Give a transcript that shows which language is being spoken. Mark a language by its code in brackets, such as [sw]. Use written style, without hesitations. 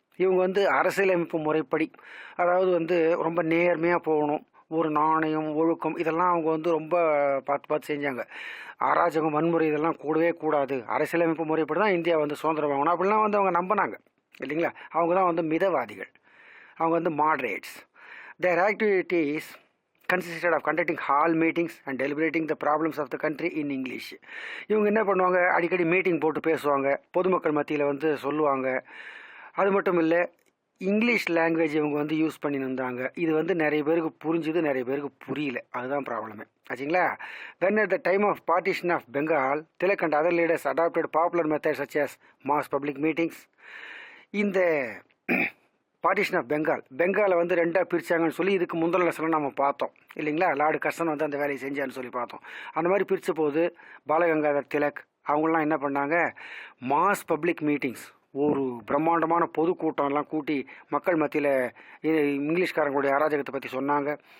[ta] இவங்க வந்து அரசியலமைப்பு முறைப்படி, அதாவது வந்து ரொம்ப நேர்மையாக போகணும், ஒரு நாணயம் ஒழுக்கம் இதெல்லாம் அவங்க வந்து ரொம்ப பார்த்து செஞ்சாங்க. அராஜகம் வன்முறை இதெல்லாம் கூடவே கூடாது, அரசியலமைப்பு முறைப்படி தான் இந்தியா வந்து சுதந்திரம் வாங்கணும் அப்படிலாம் வந்து அவங்க நம்பினாங்க இல்லைங்களா? அவங்க தான் வந்து மிதவாதிகள், அவங்க வந்து moderates. [en] Their activities consisted of conducting hall meetings and deliberating the problems of the country in English. [ta] இவங்க என்ன பண்ணுவாங்க, அடிக்கடி மீட்டிங் போட்டு பேசுவாங்க, பொதுமக்கள் மத்தியில் வந்து சொல்லுவாங்க. அது மட்டும் இல்லை, இங்கிலீஷ் லாங்குவேஜ் இவங்க வந்து யூஸ் பண்ணியிருந்தாங்க. இது வந்து நிறைய பேருக்கு புரிஞ்சுது, நிறைய பேருக்கு புரியல, அதுதான் ப்ராப்ளமே ஆச்சுங்களா? [en] When at the time of partition of Bengal, Tilak and other leaders adopted popular methods such as mass public meetings. [ta] இந்த பார்ட்டிஷன் ஆஃப் பெங்காலை வந்து ரெண்டாக பிரித்தாங்கன்னு சொல்லி இதுக்கு முந்தின லெசனில் நம்ம பார்த்தோம் இல்லைங்களா? லார்டு கர்சன் வந்து அந்த வேலையை செஞ்சான்னு சொல்லி பார்த்தோம். அந்த மாதிரி பிரித்த போது பாலகங்காதர் திலக் அவங்களாம் என்ன பண்ணாங்க, [en] mass public meetings, [ta] ஒரு பிரம்மாண்டமான பொதுக்கூட்டம்லாம் கூட்டி மக்கள் மத்தியில் இங்கிலீஷ்காரங்களுடைய அராஜகத்தை பற்றி சொன்னாங்க.